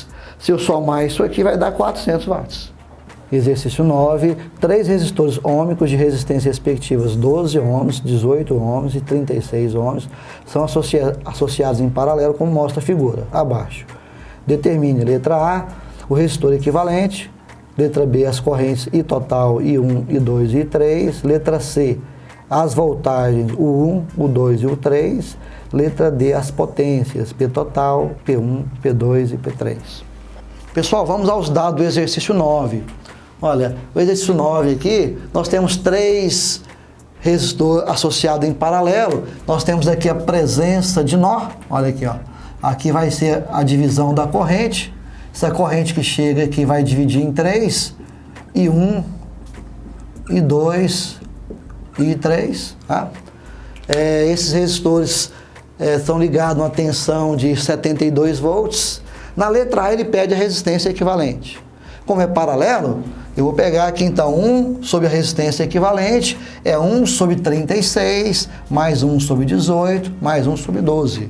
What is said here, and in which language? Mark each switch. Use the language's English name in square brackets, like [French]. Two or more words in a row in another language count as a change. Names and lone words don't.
[Portuguese] Se eu somar isso aqui, vai dar 400 watts. Exercício 9, 3 resistores ôhmicos de resistência respectivas 12 ohms, 18 ohms e 36 ohms são associados em paralelo, como mostra a figura abaixo. Determine, letra A, o resistor equivalente, letra B, as correntes I total, I1, I2 e I3, letra C, as voltagens U1, U2 e U3, letra D, as potências P total, P1, P2 e P3. Pessoal, vamos aos dados do exercício 9. Olha, o exercício 9 aqui, nós temos 3 resistores associados em paralelo. Nós temos aqui a presença de nó. Olha aqui, ó. Aqui vai ser a divisão da corrente. Essa corrente que chega aqui vai dividir em 3. I1, I2 e I3. Tá? Esses resistores estão ligados a uma tensão de 72 volts. Na letra A, ele pede a resistência equivalente. Como é paralelo, eu vou pegar aqui então 1 sobre a resistência equivalente, é 1 sobre 36, mais 1 sobre 18, mais 1 sobre 12.